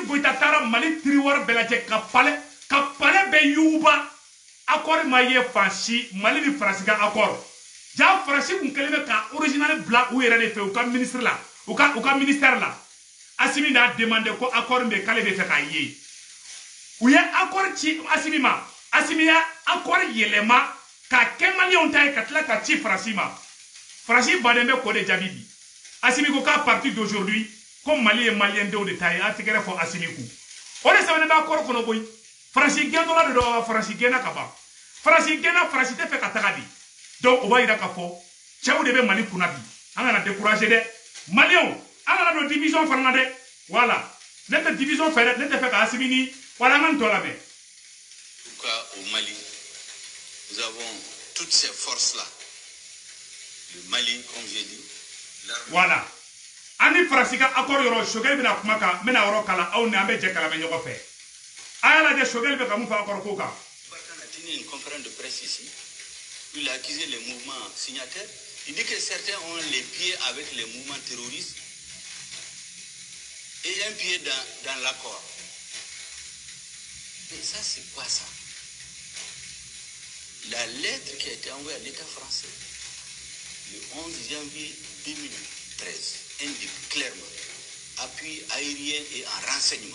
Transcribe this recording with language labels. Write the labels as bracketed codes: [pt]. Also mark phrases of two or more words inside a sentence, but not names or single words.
[bm] Goïta taara Mali territoire bɛɛ lajɛ ka palais bɛɛ yuguba accord ma ye fan si Mali ni Francis ka accord ja Francis kun kɛlen bɛ ka original bila u yɛrɛ de fɛ u ka ministre la u ka ministère la Assimi n'a demandé ko accord bɛ k'ale bɛ fɛ k'a ye u ye accord ci Assimi ma Assimi ya accord yɛlɛma ka kɛ maliyɛnw ta ye ka tila ka ci Francis ma Francis baden bɛ k'o de jaabi bi Assimi ko [fr] qu'à partir d'aujourd'hui [bm] ko Mali ye maliyɛn denw de ta ye a tɛgɛrɛ fɔ Assimi kun o de sɛbɛnnen bɛ accord kɔnɔ koyi Francis gɛn dɔ la de don Francis gɛnna ka ban Francis gɛnna Francis tɛ fɛ ka taga di donc o b'a yira k'a fɔ cɛw de bɛ Mali kunna bi an kana décourager dɛ maliyɛnw an kana don division fana na dɛ voilà ne tɛ division fɛ dɛ ne tɛ fɛ ka Assimi ni voilà an ka nin tɔ labɛn. [fr] En tout cas au Mali nous avons toutes ces forces là le Mali comme j'ai dit [bm] voilà ani Francis ka accord yɔrɔ Choguel bɛna kuma kan n bɛna yɔrɔ kalan aw ni an bɛ jɛ kalan bɛ ɲɔgɔn fɛ a y'a lajɛ Choguel bɛ ka mun fɔ accord ko kan. [fr] Barkhane a tenu une conférence de presse ici. Il a accusé les mouvements signataires. Il dit que certains ont les pieds avec les mouvements terroristes et un pied dans l'accord. Mais ça, c'est quoi ça? La lettre qui a été envoyée à l'État français le 11 janvier 2013 indique clairement appui aérien et en renseignement.